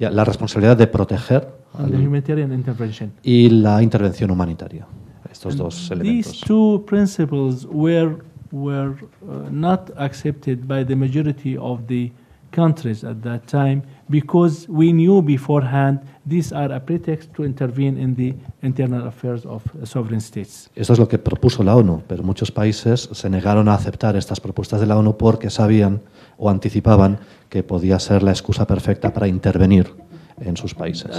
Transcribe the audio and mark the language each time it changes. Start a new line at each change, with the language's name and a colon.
Spanish: la responsabilidad de proteger
English: and the humanitarian intervention.
Spanish: Y la intervención humanitaria. Estos dos elementos.
English: These two principles were not accepted by the majority of the countries at that time because we knew beforehand these are a pretext to intervene in the internal affairs of sovereign states.
Spanish: Esto es lo que propuso la ONU, pero muchos países se negaron a aceptar estas propuestas de la ONU porque sabían o anticipaban que podía ser la excusa perfecta para intervenir en sus países.